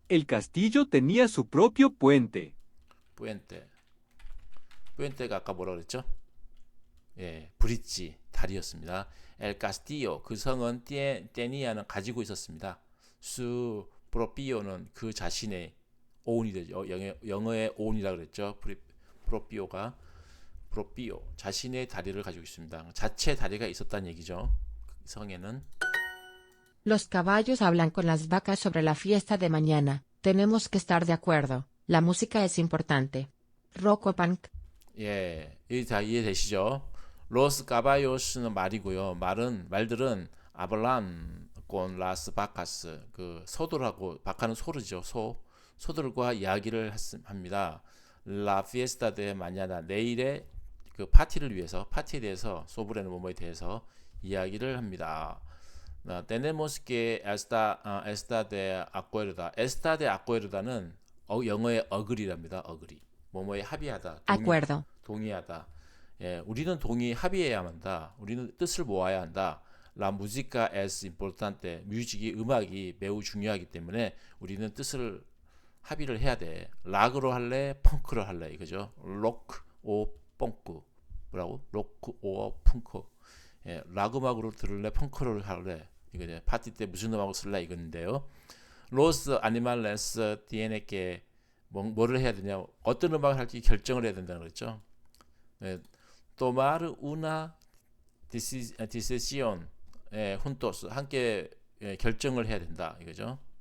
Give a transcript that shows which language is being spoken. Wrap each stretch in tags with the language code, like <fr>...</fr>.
<es>El castillo tenía su propio puente.</es> <ko>뿌엔테가 아까 뭐라 그랬죠? 브릿지. 다리였습니다.</ko> <es>El Castillo</es> <ko>그 성은 테니아는 가지고 있었습니다.</ko> <es>Su propio</es> <ko>는 그 자신의</ko> <en>own이</en> <ko>되죠. 영어의</ko> <en>own이라</en> <ko>그랬죠. propio가 propio 자신의 다리를 가지고 있습니다. 자체 다리가 있었다는 얘기죠. 성에는</ko> <es>Los caballos hablan con las vacas sobre la fiesta de mañana. Tenemos que estar de acuerdo. La música es importante. Rocco Punk.</es> <ko>예, 이 다 이해되시죠?</ko> <es>Los caballos,</es> <ko>는 말이고요. 말들은</ko> <es>hablan con las vacas</es> <ko>그 소들하고 바카는 소르죠. 소들과 이야기를 합니다.</ko> <es>La fiesta de mañana</es> <ko>내일의 그 파티를 위해서 파티에 대해서 소브레는 뭐뭐에 대해서 이야기를 합니다.</ko> <es>Tenemos que estar de acuerdo. Estar de acuerdo</es> <ko>는 영어의</ko> <en>agree랍니다. agree.</en> <ko>뭐뭐에 합의하다.</ko> <es>Acuerdo.</es> <ko>동의하다. 예, 우리는 합의해야 한다. 우리는 뜻을 모아야 한다. La música es importante. 음악이 매우 중요하기 때문에 우리는 뜻을 합의를 해야 돼. 락으로 할래, 펑크로 할래 이거죠. 록 오 펑크. 뭐라고? 록 오 펑크. 예, 락 음악으로 들을래, 펑크를 할래. 이거죠. 파티 때 무슨 음악을 쓸래 이건데요.</ko> <es>Los animales tienen que</es> <ko>뭐를 해야 되냐? 어떤 음악을 할지 결정을 해야 된다는 거죠. 네,</ko> <es>tomar una decisión juntos</es> <ko>함께 결정을 해야 된다 이거죠.</ko>